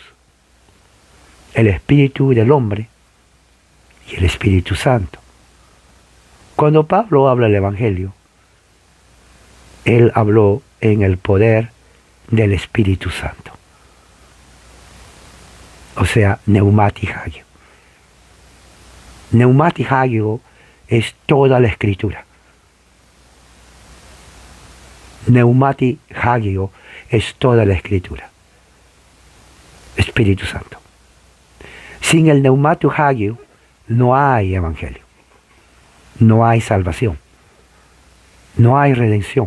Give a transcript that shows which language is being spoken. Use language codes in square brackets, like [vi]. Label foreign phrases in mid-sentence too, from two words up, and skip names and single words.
[es] El espíritu del hombre y el Espíritu Santo. Cuando Pablo habla del Evangelio, él habló en el poder del Espíritu Santo. O sea, [el] πνεύματι ἁγίῳ. πνεύματι ἁγίῳ [es] es toda la Escritura. [el] πνεύματι ἁγίῳ [es] es toda la Escritura. Espíritu Santo. Sin el [el] πνεύματι ἁγίῳ [es] no hay evangelio. No hay salvación. No hay redención.